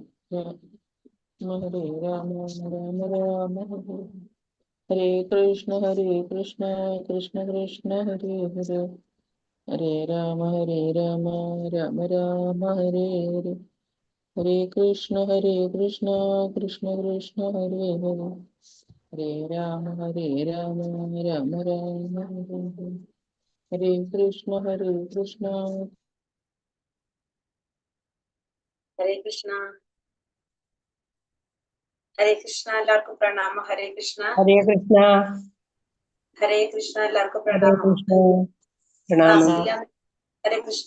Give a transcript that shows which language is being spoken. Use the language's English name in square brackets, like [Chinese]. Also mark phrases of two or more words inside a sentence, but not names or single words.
[Sanskrit] राम राम हरे हरे कृष्ण कृष्ण कृष्ण हरे हरे हरे राम राम राम हरे हरे हरे कृष्ण कृष्ण कृष्ण हरे हरे हरे राम राम राम हरे हरे हरे कृष्ण [Malayalam] ഹരേ കൃഷ്ണ. ഹരേ കൃഷ്ണ. എല്ലാവർക്കും പ്രണാമം. ഹരേ കൃഷ്ണ. ഹരേ കൃഷ്ണ. ഹരേ കൃഷ്ണ. എല്ലാവർക്കും ഹരേ പ്രണാമം. കൃഷ്ണ. പ്രണാമം. ഹരേ കൃഷ്ണ.